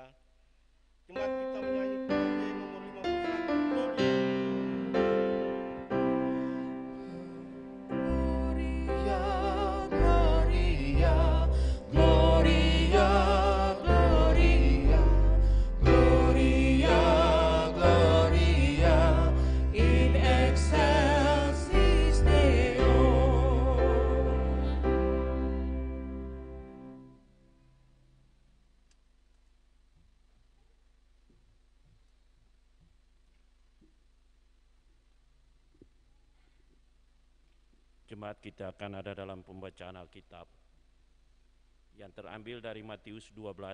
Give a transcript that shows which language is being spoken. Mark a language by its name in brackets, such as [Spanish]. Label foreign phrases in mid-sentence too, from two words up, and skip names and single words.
[Indonesian] Jemaat kita menyanyi PKJ nomor 51, Gloria. [Latin] Gloria, Gloria, Gloria, Gloria, Gloria, in excelsis Deo. [Indonesian] Jemaat kita akan ada dalam pembacaan Alkitab yang terambil dari Matius 12.